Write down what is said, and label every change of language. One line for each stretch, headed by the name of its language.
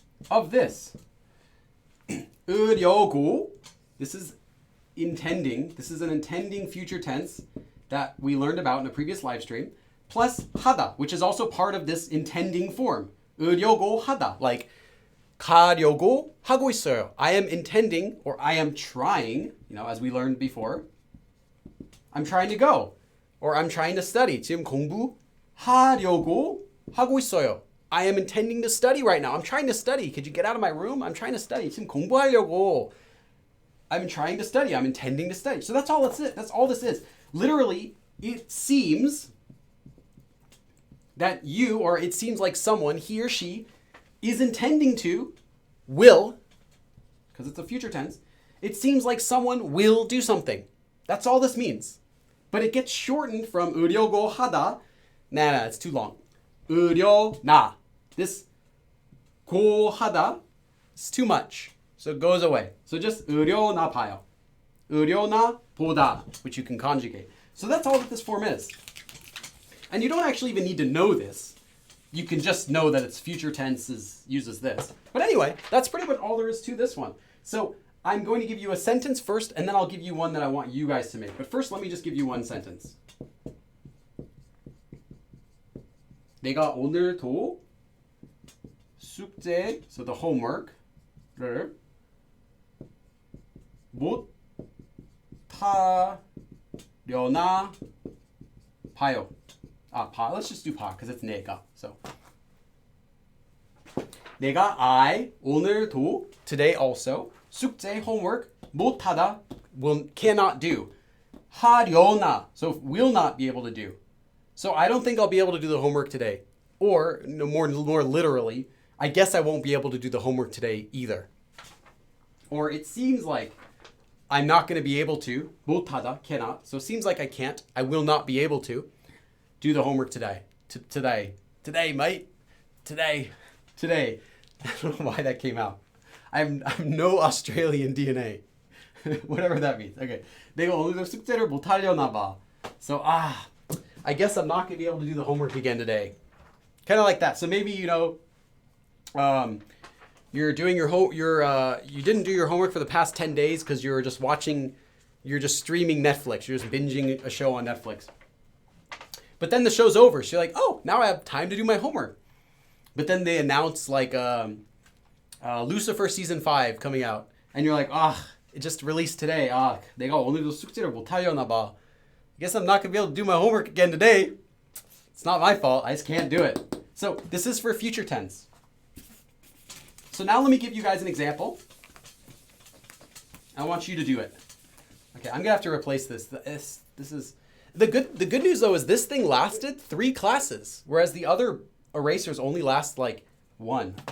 English: Of this. 으려고. This is intending. This is an intending future tense that we learned about in a previous live stream. Plus 하다, which is also part of this intending form.
Korean: 으려고 하다. Like 가려고 하고 있어요.
English: I am intending, or I am trying, as we learned before. I'm trying to go, or I'm trying to study.
Korean: 지금 공부하려고 하고 있어요.
English: I am intending to study right now. I'm trying to study. Could you get out of my room? I'm trying to study.
Korean: 지금 공부하려고.
English: I'm trying to study. I'm intending to study. So that's all this is. Literally, it seems that you, or it seems like someone, he or she, is intending to, will, because it's a future tense, it seems like someone will do something. That's all this means. But it gets shortened from 으려고 하다. Nah, it's too long. 으려나. This 고 하다 is too much. So it goes away. So just 으려나 봐요. 으려나 보다, which you can conjugate. So that's all that this form is. And you don't actually even need to know this. You can just know that its future tense uses this. But anyway, that's pretty much all there is to this one. So I'm going to give you a sentence first, and then I'll give you one that I want you guys to make. But first, let me just give you one sentence.
Korean: 내가 오늘도 숙제,
English: so the homework
Korean: 를 못 하려나 봐요.
English: let's just do 봐, because it's 내가. So
Korean: 내가 오늘도
English: today also 숙제 homework 못하다 cannot do. 하려나, so will not be able to do. So I don't think I'll be able to do the homework today. Or more literally, I guess I won't be able to do the homework today either. Or it seems like I'm not going to be able to. 못하다, cannot. So it seems like I can't. I will not be able to do the homework today. Today, mate. Today. I don't know why that came out. I'm no Australian DNA. Whatever that means. Okay.
Korean: 내가 오늘도 숙제를 못 하려나 봐.
English: So I guess I'm not going to be able to do the homework again today. Kind of like that. So maybe you're doing you didn't do your homework for the past 10 days because you're just streaming Netflix. You're just binging a show on Netflix. But then the show's over. So you're like, oh, now I have time to do my homework. But then they announce like Lucifer season 5 coming out. And you're like, it just released today.
Korean: 내가 오늘도 숙제를 못 하려나 봐.
English: I guess I'm not going to be able to do my homework again today. It's not my fault. I just can't do it. So this is for future tense. So now let me give you guys an example. I want you to do it. Okay, I'm going to have to replace this. This is the good news though is this thing lasted 3 classes, whereas the other erasers only last like 1.